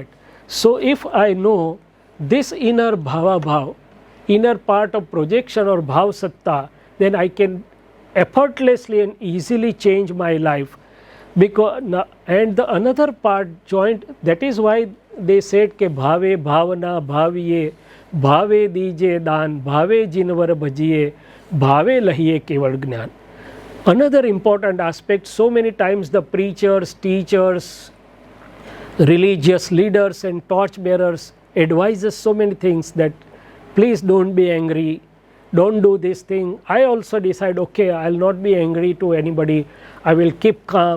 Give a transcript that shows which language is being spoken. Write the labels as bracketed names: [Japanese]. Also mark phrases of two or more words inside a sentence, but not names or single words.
[English] So if I know this inner [Sanskrit] भाव भाव, [English] inner part of projection or [Sanskrit] भाव सत्ता, [English] then I can effortlessly and easily change my life. Because and the another part joint, that is why they said [Gujarati] કે ભાવે ભાવના ભાવીએ ભાવે દીજે દાન ભાવે જિનવર ભજીએ ભાવે લહીએ કેવળ જ્ઞાન. [English] Another important aspect, so many times the preachers, teachers, religious leaders and torch bearers advise us so many things that please don't be angry, don't do this thing. I also decide, okay, I will not be angry to anybody, I will keep calm.